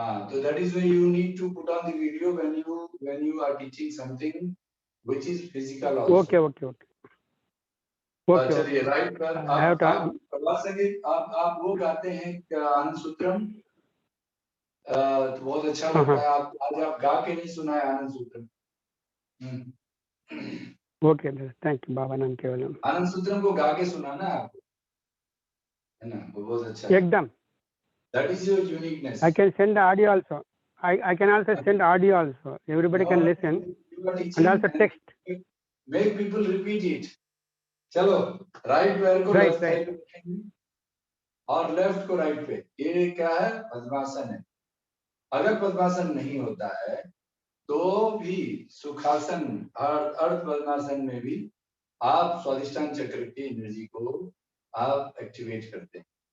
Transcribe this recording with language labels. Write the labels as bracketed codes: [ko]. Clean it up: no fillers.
[en] So that is why you need to put on the video when you are teaching something which is physical also. Okay. [hi] चलिए right पर आप प्रभात संगीत आप वो गाते हैं आनंद सूत्रम, तो बहुत अच्छा लगता है। आप आज आप गा के नहीं सुना है आनंद सूत्रम। [en] Okay, thank you Baba Nam Kevalam. [hi] आनंद सूत्रम को गा के सुनाना आपको, है ना, वो बहुत अच्छा है एकदम। [en] That is your uniqueness. I can send the audio also. I can also send audio also. Everybody can listen and also text. Make people repeat it. [hi] चलो राइट पैर को लेफ्ट साइड पे रखेंगे और लेफ्ट को राइट पे। ये क्या है, पद्मासन है। अगर पद्मासन नहीं होता है तो भी सुखासन और अर्ध पद्मासन में भी आप स्वादिष्टान चक्र की एनर्जी को आप एक्टिवेट करते हैं।